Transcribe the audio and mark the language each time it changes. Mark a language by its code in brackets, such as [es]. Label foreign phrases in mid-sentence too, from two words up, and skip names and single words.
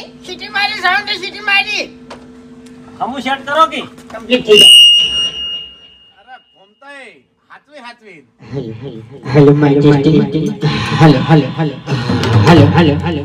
[gu] સીટી મારી સાઉન્ડ સીટી મારી. હમુ સેટ કરો કે કમ્પ્લીટ થઈ જાય. અરે ભૂમતાઈ, હાચવી હાચવી. [en] Hello, Majesty. Hello, hello, hello. Hello, hello, hello.